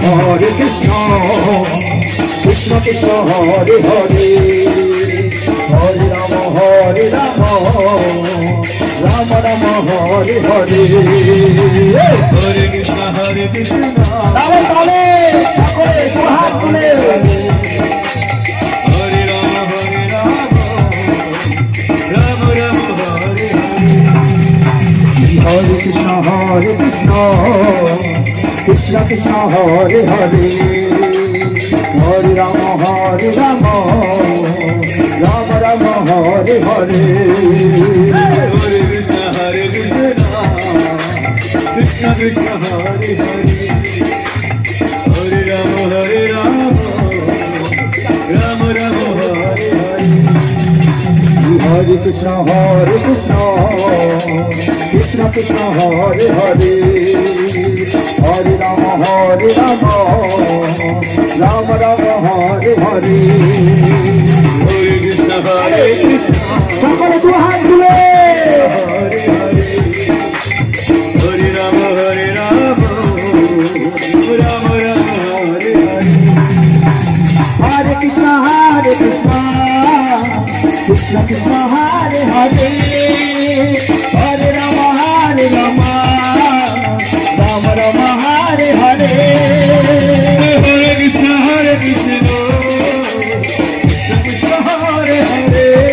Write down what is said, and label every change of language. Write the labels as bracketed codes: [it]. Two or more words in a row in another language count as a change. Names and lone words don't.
[bn] কৃষ্ণ কৃষ্ণ হরে হরে হরে রাম রাম রাম হরে হরে হরে কৃষ্ণ তাহলে সকলে 2 হাত তুলে হরে রাম রাম রাম হরে হরে কৃষ্ণ কৃষ্ণ কৃষ্ণ হরে হরে হরে রাম রাম রাম হরে হরে হরে কৃষ্ণ কৃষ্ণ Krishna Krishna Hare Hare Hare Rama Rama Rama Hare Hare Hare Krishna Krishna Krishna Hare Hare Hare Rama Rama Rama Hare Hare Hare Krishna সকলে দু হাত তুলে হরে হরে হরে রাম রাম রাম হরে হরে হরে কৃষ্ণ কৃষ্ণ কৃষ্ণ হরে হরে হরে রাম রাম রাম হরে হরে হরে কৃষ্ণ কৃষ্ণ হরে হরে